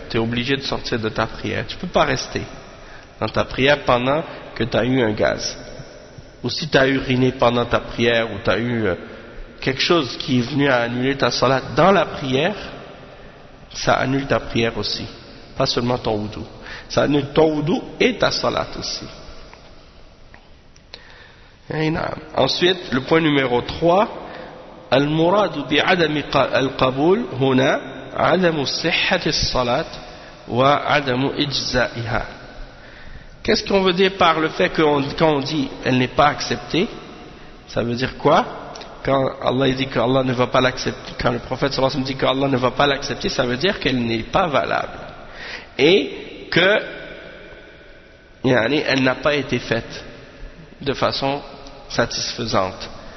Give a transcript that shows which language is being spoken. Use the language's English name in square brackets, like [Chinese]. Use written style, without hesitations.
[French] Tu es obligé de sortir de ta prière. Tu peux pas rester dans ta prière pendant que tu as eu un gaz. Ou si tu as uriné pendant ta prière, ou tu as eu quelque chose qui est venu à annuler ta salat dans la prière, ça annule ta prière aussi, pas seulement ton wudu. Ça annule ton wudu et ta salat aussi. Ensuite, le point numéro 3, [Arabic] المراد بعدم القبول هنا عدم صحة الصلاة وعدم إجزائها. [French] Qu'est-ce qu'on veut dire par le fait que quand on dit elle n'est pas acceptée, ça veut dire quoi? Quand Allah dit que Allah ne va pas l'accepter, quand le prophète [Arabic] صلى الله عليه وسلم [French] dit que Allah ne va pas l'accepter, ça veut dire qu'elle n'est pas valable et que elle n'a pas été faite de façon satisfaisante.